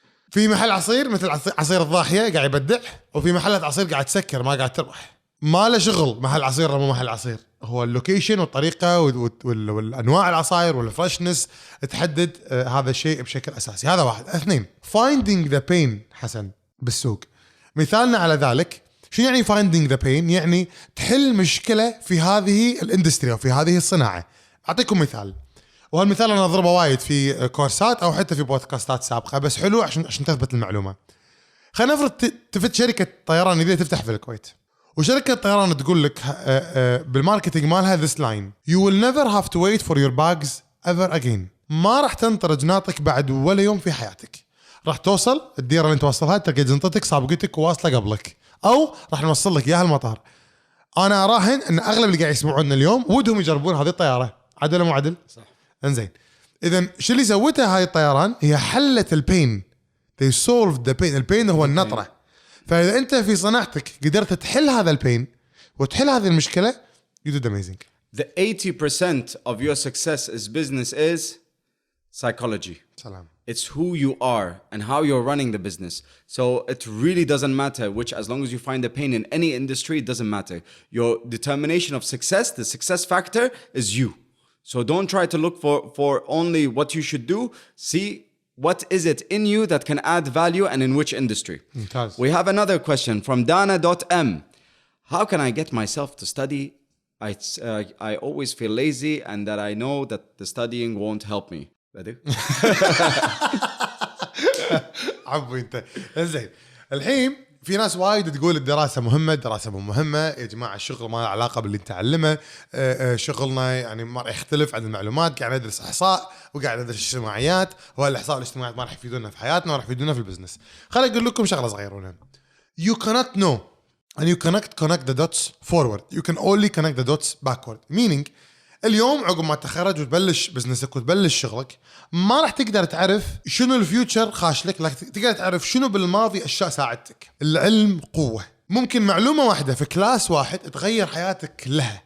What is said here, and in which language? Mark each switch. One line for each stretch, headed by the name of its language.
Arabic: في محل عصير مثل عصير الضاحية قاعد يبدع، وفي محلات عصير قاعد تسكر ما قاعد تربح. ما له شغل محل عصير ولا مو محل عصير، هو اللوكيشن والطريقة والأنواع العصاير والفرشنس تحدد هذا الشيء بشكل أساسي. هذا واحد.
English: 2 finding the pain حسن بالسوق.
Arabic: مثالنا على ذلك شو يعني
English: finding the pain؟
Arabic: يعني تحل مشكلة في هذه الاندستري أو في هذه الصناعة. أعطيكم مثال، وهالمثال أنا أضربه وايد في كورسات أو حتى في بودكاستات سابقة، بس حلو عشان تثبت المعلومة. خلينا نفرض تفت شركة طيران جديدة تفتح في الكويت، وشركة طيران تقول لك بالماركتينج مالها
English: this line you will never have to wait for your bags ever again.
Arabic: ما راح تنطر جناطك بعد ولا يوم في حياتك، راح توصل الديرة اللي انت توصلها تلقى جنطتك صابقتك واصلة قبلك، أو راح نوصل لك إياها المطار. أنا أراهن أن أغلب اللي قاعد يسمعوننا اليوم ودهم يجربون هذه الطيارة. عدل مو عدل؟ صح. انزين، إذن شو اللي سوتها هاي الطيران؟ هي حلت البين.
English: they solved the pain.
Arabic: البين هو النطرة. فإذا أنت في صناعتك قدرت تحل هذا البين وتحل هذه المشكلة
English: you did amazing. The 80% of your success as business is psychology.
Arabic: سلام.
English: It's who you are and how you're running the business. So it really doesn't matter as long as you find the pain in any industry, it doesn't matter. Your determination of success, the success factor is you. So don't try to look for only what you should do. See what is it in you that can add value and in which industry.
Arabic: ممتاز.
English: We have another question from Dana.m. How can I get myself to study? I always feel lazy and that I know that the studying won't help me.
Arabic: عبو انت زين. الحين في ناس وايد تقول الدراسة مهمة، الدراسة مو مهمة يا جماعة، الشغل ما له علاقة باللي نتعلمه، شغلنا يعني ما راح يختلف عن المعلومات، قاعد ندرس إحصاء وقاعد ندرس اجتماعيات، والإحصاء والاجتماعيات ما راح يفيدونا في حياتنا وراح يفيدونا في البزنس. خليني أقول لكم شغلة صغيرة.
English: You cannot know and you cannot connect the dots forward. You can only connect the dots backward.
Arabic: Meaning اليوم عقب ما تخرج وتبلش بزنسك وتبلش شغلك ما راح تقدر تعرف شنو الفيوتشر خاش لك، لكن تقدر تعرف شنو بالماضي أشياء ساعدتك. العلم قوة. ممكن معلومة واحدة في كلاس واحد تغير حياتك كلها.